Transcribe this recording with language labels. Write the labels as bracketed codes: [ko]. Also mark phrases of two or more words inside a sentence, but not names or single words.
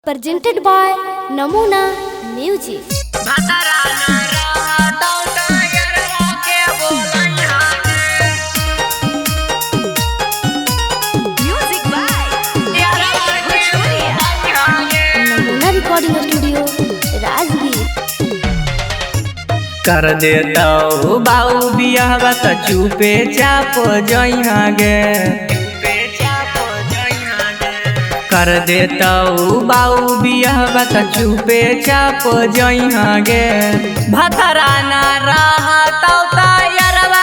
[en] presented by Namuna Music. Music by Namuna Recording Studio, Rajgir. [mag] कर देता बाऊ बियाह त चुपे चाप जइहा गे कर देता बाऊ बियाह त चुपे चाप जइहा गे भतरा ना रहतौ त यरवा